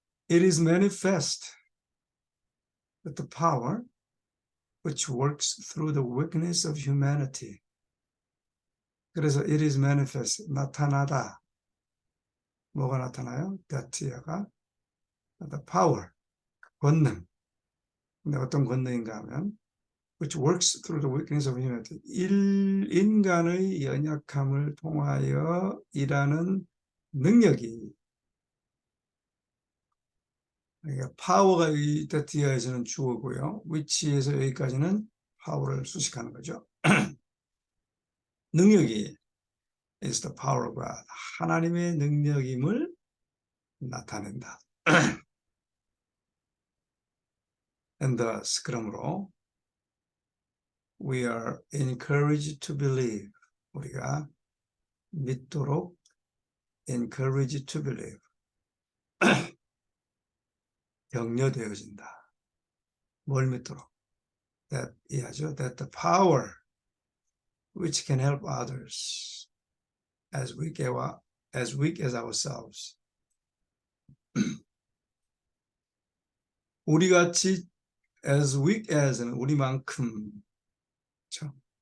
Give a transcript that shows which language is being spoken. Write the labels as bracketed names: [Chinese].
[English] It is manifest that the power which works through the weakness of humanity. [Korean] 그래서 [English] it is manifest, [Korean] 나타나다. 뭐가 나타나요? [English] that가 the power, [Korean] 권능. 근데 어떤 권능인가 하면 [English] which works through the weakness of humanity. [Korean] 인간의 연약함을 통하여 일하는 능력이 그러니까 파워가 이 that에서는 주어고요. which에서 여기까지는 파워를 수식하는 거죠. 능력이 [English] is the power of God. [Korean] 하나님의 능력임을 나타낸다. [English] And thus, [Korean] 그러므로 [English] we are encouraged to believe. [Korean] 우리가 믿도록 [English] encouraged to believe. [Korean] 격려되어진다. 뭘 믿도록? That 이하죠. [English] That the power which can help others as weak as ourselves. [Korean] 우리같이 [English] as weak as [Korean] 는 우리만큼 그렇죠?